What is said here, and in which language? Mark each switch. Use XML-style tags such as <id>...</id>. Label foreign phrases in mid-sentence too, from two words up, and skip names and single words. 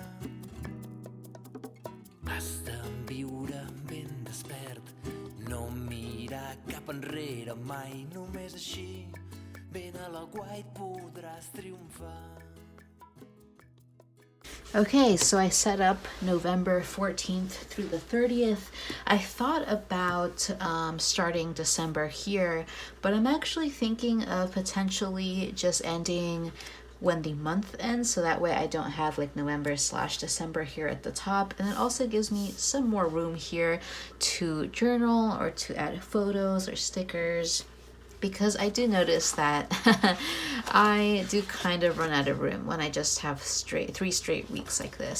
<ca>Has de viure ben despert, no mirar cap enrere mai, només així, ben a la guait podràs triomfar.</ca> <en>Okay, so I set up November 14th through the 30th. I thought about starting December here, but I'm actually thinking of potentially just ending when the month ends, so that way I don't have like November/December here at the top, and it also gives me some more room here to journal or to add photos or stickers, because I do notice that I do kind of run out of room when I just have 3 straight weeks like this.</en>